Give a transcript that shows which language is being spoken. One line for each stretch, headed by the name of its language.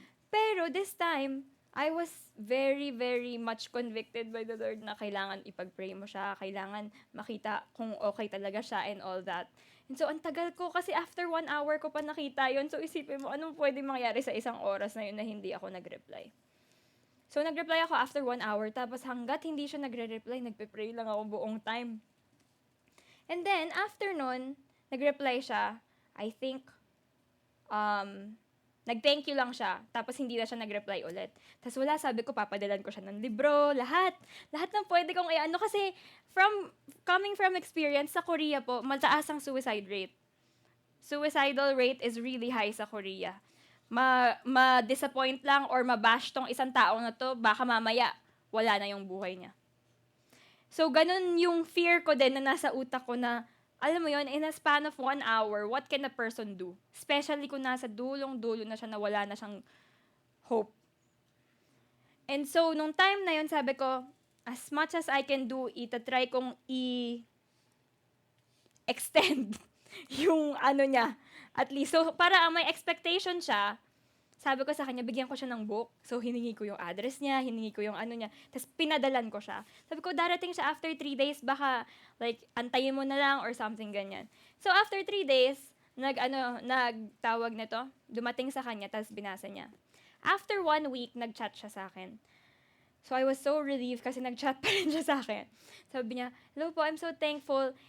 English: Pero this time, I was very, very much convicted by the Lord
Filipino: na kailangan ipag-pray mo siya, kailangan makita kung okay talaga siya
English: and all that.
Filipino: And so, ang tagal ko kasi after 1 hour ko pa nakita yon. So, isipin mo, anong pwede mangyari sa isang oras na yun na hindi ako nag-reply. So, nag-reply ako after 1 hour, tapos hanggat hindi siya nagre-reply, nagpe-pray lang ako buong time. And then, after nun, nag-reply siya, I think, nag-thank you lang siya, tapos hindi na siya nag-reply ulit. Tapos wala, sabi ko, papadalan ko siya ng libro, lahat ng pwede kong kasi coming from experience, sa Korea po, mataas ang suicide rate.
English: Suicidal rate is really high
Filipino: sa Korea. Ma-disappoint lang or mabash tong isang tao na to, baka mamaya, wala na yung buhay niya. So, ganun yung fear ko din na nasa utak ko na, alam mo yon,
English: in a span of 1 hour, what can a person do?
Filipino: Especially kung nasa dulong-dulo na siya na wala na siyang hope. And so, nung time na yon, sabi ko, as much as I can do, itatry kong extend yung niya. At least, so, para may expectation siya, sabi ko sa kanya, bigyan ko siya ng book. So, hiningi ko yung address niya, hiningi ko yung niya. Tapos, pinadalan ko siya. Sabi ko, darating siya after 3 days, baka, antayin mo na lang or something ganyan. So, after 3 days, nagtawag nito, dumating sa kanya, tapos binasa niya. After 1 week, nag-chat siya sa akin. So,
English: I was so relieved
Filipino: kasi nag-chat pa rin siya sa akin.
English: Sabi niya, "Hello po, I'm so thankful."